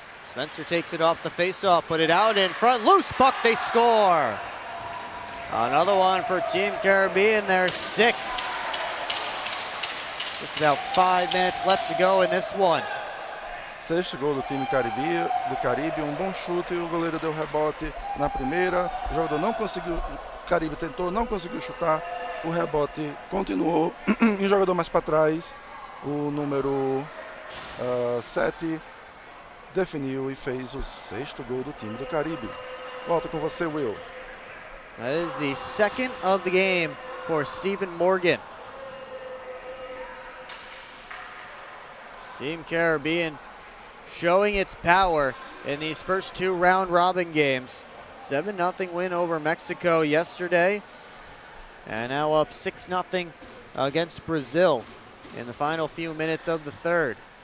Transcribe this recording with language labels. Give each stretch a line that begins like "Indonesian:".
English: Spencer takes it off the face-off, put it out in front, loose puck, they score. Another one for Team Caribbean, their 6th. Just about 5 minutes left to go in this one.
Portuguese: 6º gol do time Caribe, um bom chute, o goleiro deu rebote na primeira, o jogador não conseguiu, o Caribe tentou, não conseguiu chutar, o rebote continuou, e o jogador mais para trás, o número 7, definiu e fez o 6º gol do time do Caribe. Volta com você, Will.
English: That is the 2nd of the game for Stephen Morgan. Team Caribbean showing its power in these first 2 round-robin games. 7-0 win over Mexico yesterday, and now up 6-0 against Brazil in the final few minutes of the third.